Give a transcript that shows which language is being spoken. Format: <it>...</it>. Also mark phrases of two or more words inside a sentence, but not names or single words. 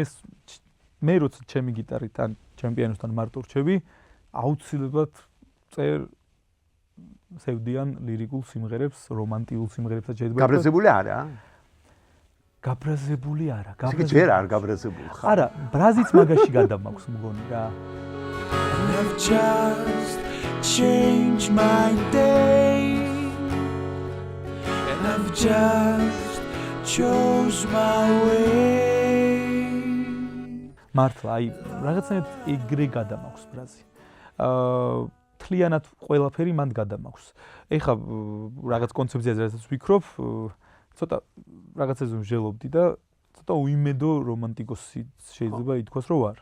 <ka>მე როცა ჩემი გიტარით ან ჩემ პიანოსთან მარტო რჩები, აუცილებლად სევდიან ლირიკულ სიმღერებს, რომანტიულ სიმღერებსაც შეიძლება. გაბრაზებული არა? გაბრაზებული არა. ჯერ არ გაბრაზებული ხარ. არა, ბრაზიც მაგაში გადამაქვს მგონი რა.</ka> <en>I've just changed my day and I've just chose my way.</en> <ka>მართლა, აი, რაღაცნაირად ეგრე გადამაქვს ბრაზი. თლიანად ყველაფერი მანდ გადამაქვს. ეხა რაღაც კონცეფციაზე რასაც ვიქრობ, ცოტა რაღაცაზე ვჟელობდი და ცოტა უიმედო რომანტიკოსი შეიძლება ითქვას, რომ ვარ.</ka>